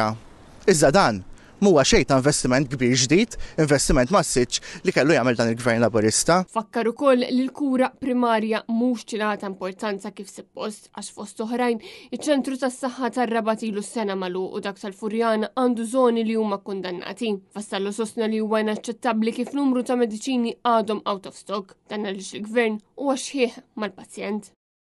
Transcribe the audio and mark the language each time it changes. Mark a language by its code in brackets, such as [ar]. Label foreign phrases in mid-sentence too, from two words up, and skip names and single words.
[mt] Iżda dan muwa xejn ta' investiment kbir ġdid, investiment massiġġ li kellu jagħmel dan il-Gvern Laburista. Fakkar ukoll li l-kura primarja mhux tingħata importanza kif suppost għax fost oħrajn iċ-ċentru tas-saħħa tar-Rabat ilu s-sena magħluq u dak tal-Furjana għandu żoni li huma kundannati. Vassallo sostna li huwa inaċċettabbli kif numru ta' mediċini għadhom [en] out of stock [mt] dan għaliex il-Gvern huwa xħieħ mal-pazjent.